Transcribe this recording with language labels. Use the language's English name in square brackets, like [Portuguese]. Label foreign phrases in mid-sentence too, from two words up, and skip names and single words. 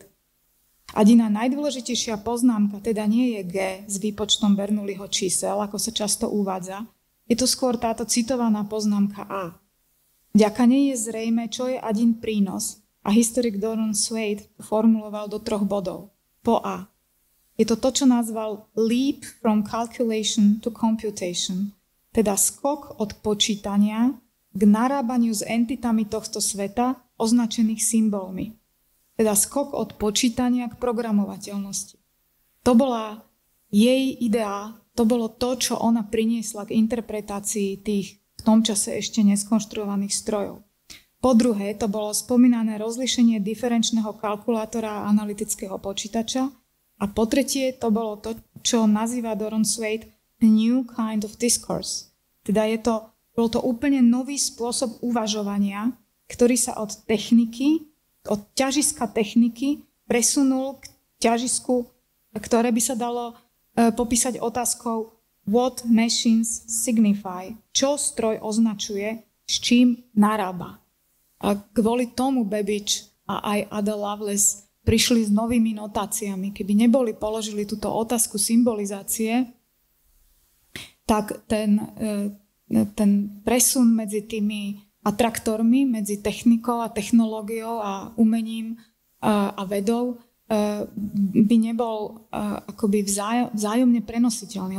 [Slovak] Adina najdôležitejšia poznámka teda nie je G s výpočtom Bernoulliho čísel, ako sa často uvádza, je to skôr táto citovaná poznámka A. Vďaka nej je zrejme, čo je Adin prínos a historik Doron Swade formuloval do 3 bodov. Po A. Je to to, čo nazval [English] leap from calculation to computation, [Slovak] teda skok od počítania k narábaniu s entitami tohto sveta označených symbolmi. Teda skok od počítania k programovateľnosti. To bola jej idea, to bolo to, čo ona priniesla k interpretácii tých v tom čase ešte neskonštruovaných strojov. Po druhé, to bolo spomínané rozlíšenie diferenčného kalkulátora a analytického počítača. A po tretie, to bolo to, čo nazýva Doron Swade [English] a new kind of discourse. [Slovak] Teda bol to úplne nový spôsob uvažovania, ktorý sa od ťažiska techniky presunul k ťažisku, ktoré by sa dalo popísať otázkou [English] what machines signify, [Slovak] čo stroj označuje, s čím narába. A kvôli tomu Babbage a aj Ada Lovelace prišli s novými notáciami. Keby neboli položili túto otázku symbolizácie, tak ten presun medzi tými atraktormi, medzi technikou a technológiou a umením a vedou by nebol akoby vzájomne prenositeľný.